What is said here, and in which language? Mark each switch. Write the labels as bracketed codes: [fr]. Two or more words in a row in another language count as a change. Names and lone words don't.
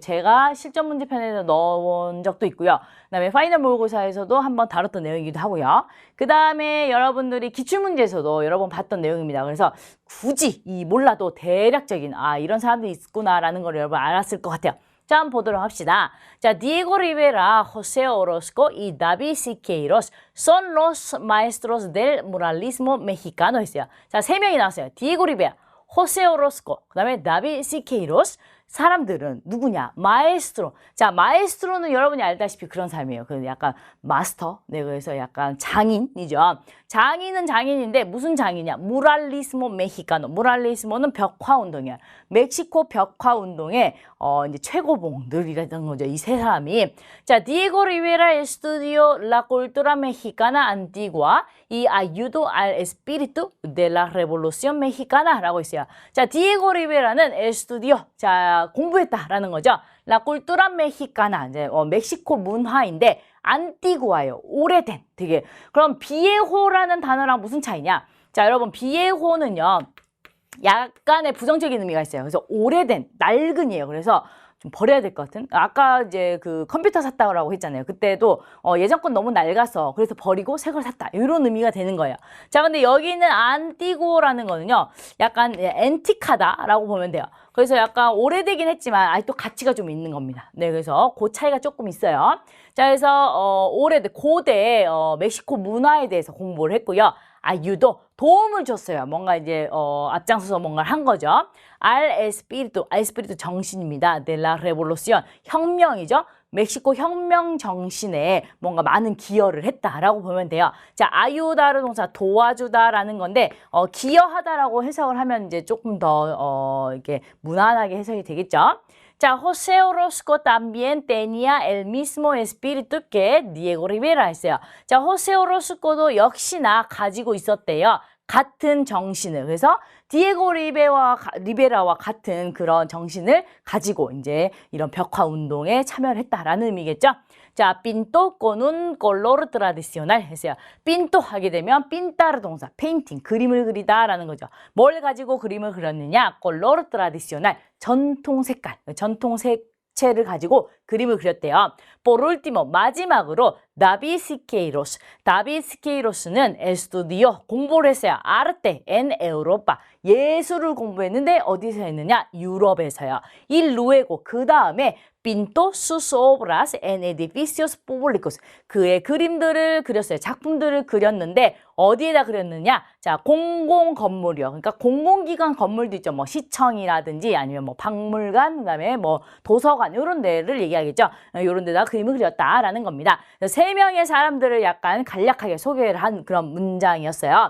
[ko] 제가 실전 문제편에서 넣어본 적도 있고요. 그다음에 파이널 모의고사에서도 한번 다뤘던 내용이기도 하고요. 그다음에 여러분들이 기출문제에서도 여러 번 봤던 내용입니다. 그래서 굳이 몰라도 대략적인 이런 사람들이 있구나라는 걸 여러분 알았을 것 같아요. [es] 자, 한번 보도록 합시다. 자, 디에고 리베라, 호세 오로스코 y 다비 시케이로스 son los maestros del muralismo mexicano 했어요. [ko] 자, 세 명이 나왔어요. 디에고 리베라, 호세 오로스코, 그 다음에 다비 시케이로스. 사람들은 누구냐? 마에스트로. 자, 마에스트로는 여러분이 알다시피 그런 사람이에요. 그 약간 마스터. 네, 그래서 약간 장인이죠. 장인은 장인인데 무슨 장이냐? [es] muralismo mexicano. [ko] 무랄리스모는 벽화 운동이야. 멕시코 벽화 운동의 이제 최고봉들이라는 거죠. 이 세 사람이. [es] 자, 디에고 리베라 estudió la cultura mexicana antigua y ayudó al espíritu de la revolución mexicana라고 있어요. [ko] 자, 디에고 리베라는 에스투디오. 자, 공부했다라는 거죠. [es] la cultura mexicana. [ko] 이제 멕시코 문화인데 안티구아예요. 오래된. 되게. 그럼 비에호라는 단어랑 무슨 차이냐? 자, 여러분 비에호는요. 약간의 부정적인 의미가 있어요. 그래서 오래된, 낡은이에요. 그래서 좀 버려야 될 것 같은. 아까 이제 그 컴퓨터 샀다고 했잖아요. 그때도 예전 건 너무 낡아서 그래서 버리고 새 걸 샀다. 이런 의미가 되는 거예요. 자, 근데 여기는 안티고라는 거는요. 약간 앤틱하다라고 보면 돼요. 그래서 약간 오래되긴 했지만 아직도 가치가 좀 있는 겁니다. 네, 그래서 그 차이가 조금 있어요. 자, 그래서 오래된 고대 멕시코 문화에 대해서 공부를 했고요. 유도 도움을 줬어요. 뭔가 이제 앞장서서 뭔가를 한 거죠. [es] al espíritu 정신입니다. de la revolución 혁명이죠. [ko] 멕시코 혁명 정신에 뭔가 많은 기여를 했다라고 보면 돼요. 자, 아유다르 동사 도와주다라는 건데 기여하다라고 해석을 하면 이제 조금 더 이렇게 무난하게 해석이 되겠죠. 자, [es] José Orozco también tenía el mismo espíritu que Diego Rivera 했어요. [ko] 자, 호세 오로스코도 역시나 가지고 있었대요. 같은 정신을. 그래서 디에고 리베라와 같은 그런 정신을 가지고 이제 이런 벽화 운동에 참여를 했다라는 의미겠죠. 자, [es] pinto con un color tradicional 했어요. [ko] pinto 하게 되면 pintar 동사, 페인팅, 그림을 그리다라는 거죠. 뭘 가지고 그림을 그렸느냐? [es] color tradicional, [ko] 전통 색깔, 전통 색채를 가지고 그림을 그렸대요. [es] por último, [ko] 마지막으로 다비 시케이로스는 estudió, 공부를 했어요. [es] arte en Europa, [ko] 예술을 공부했는데 어디서 했느냐? 유럽에서요. [es] y luego, [ko] 그 다음에 [es] pinto sus obras en edificios públicos. [ko] 그의 그림들을 그렸어요. 작품들을 그렸는데 어디에다 그렸느냐? 자, 공공 건물이요. 그러니까 공공기관 건물도 있죠. 뭐 시청이라든지 아니면 뭐 박물관, 그다음에 뭐 도서관 이런 데를 얘기하겠죠. 이런 데다 그림을 그렸다라는 겁니다. 세 명의 사람들을 약간 간략하게 소개를 한 그런 문장이었어요.